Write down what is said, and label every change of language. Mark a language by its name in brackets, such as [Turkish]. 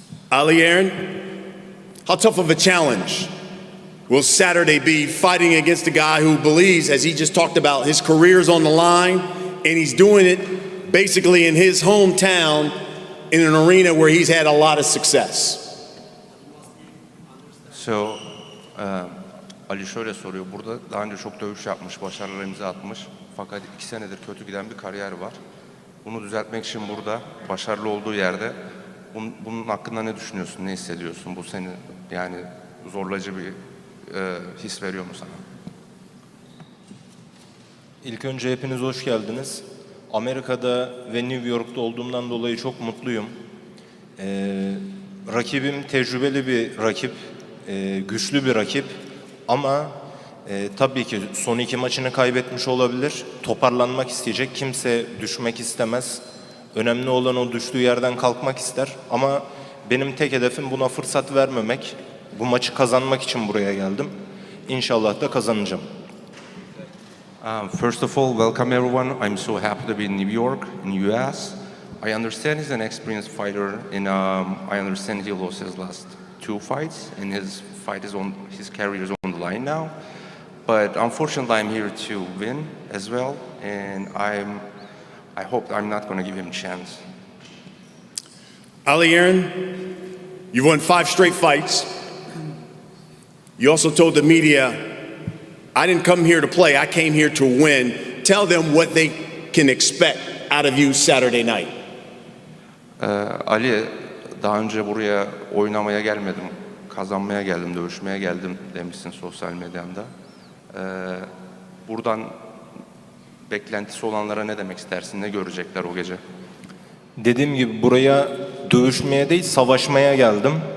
[English] Ali Aaron, how tough of a challenge will Saturday be fighting against a guy who believes, as he just talked about, his career's on the line, and he's doing it basically in his hometown in an arena where he's had a lot of success? [Turkish] So, Ali şöyle soruyor, burada daha önce çok dövüş yapmış, başarılar imza atmış. Fakat 2 senedir kötü giden bir kariyer var. Bunu düzeltmek için burada, başarılı olduğu yerde, bunun hakkında ne düşünüyorsun, ne hissediyorsun? Bu seni yani zorlayıcı bir his veriyor mu sana? İlk önce hepiniz hoş geldiniz. Amerika'da ve New York'ta olduğumdan dolayı çok mutluyum. Rakibim tecrübeli bir rakip. Güçlü bir rakip ama tabii ki son 2 maçını kaybetmiş olabilir. Toparlanmak isteyecek. Kimse düşmek istemez. Önemli olan o düştüğü yerden kalkmak ister. Ama benim tek hedefim buna fırsat vermemek. Bu maçı kazanmak için buraya geldim. İnşallah da kazanacağım. [English] First of all, welcome everyone. I'm so happy to be in New York, in US. I understand he's an experienced fighter, and I understand he lost his last 2 fights, and his career is on the line now. But unfortunately, I'm here to win as well, and I hope I'm not going to give him a chance. Ali Aaron, you've won 5 straight fights. You also told the media, I didn't come here to play, I came here to win. Tell them what they can expect out of you Saturday night. [Turkish] Ali, daha önce buraya oynamaya gelmedim, kazanmaya geldim, dövüşmeye geldim demişsin sosyal medyamda. Buradan beklentisi olanlara ne demek istersin, ne görecekler o gece? Dediğim gibi buraya dövüşmeye değil, savaşmaya geldim.